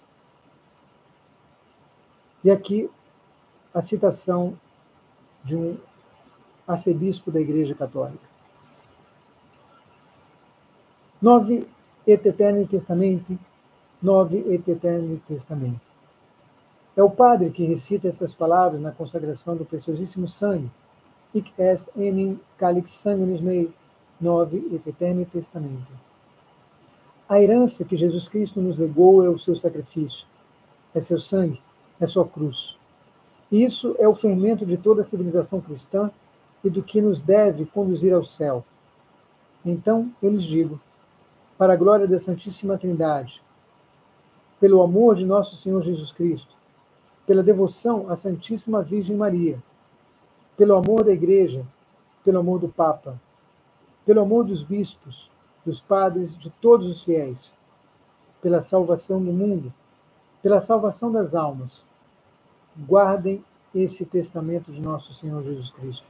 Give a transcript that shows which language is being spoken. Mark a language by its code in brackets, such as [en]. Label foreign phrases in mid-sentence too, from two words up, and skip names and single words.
[pt] E aqui a citação de um arcebispo da Igreja Católica. [la] Nove et Aeternum Testamentum, Nove et Aeternum Testamentum. [pt] É o padre que recita estas palavras na consagração do preciosíssimo sangue. [la] Hic est enim calix sanguinis mei, Nove et Aeternum Testamentum. [pt] A herança que Jesus Cristo nos legou é o seu sacrifício, é seu sangue, é sua cruz. Isso é o fermento de toda a civilização cristã e do que nos deve conduzir ao céu. Então, eu lhes digo, para a glória da Santíssima Trindade, pelo amor de nosso Senhor Jesus Cristo, pela devoção à Santíssima Virgem Maria, pelo amor da Igreja, pelo amor do Papa, pelo amor dos bispos, dos padres, de todos os fiéis, pela salvação do mundo, pela salvação das almas, guardem esse testamento de nosso Senhor Jesus Cristo.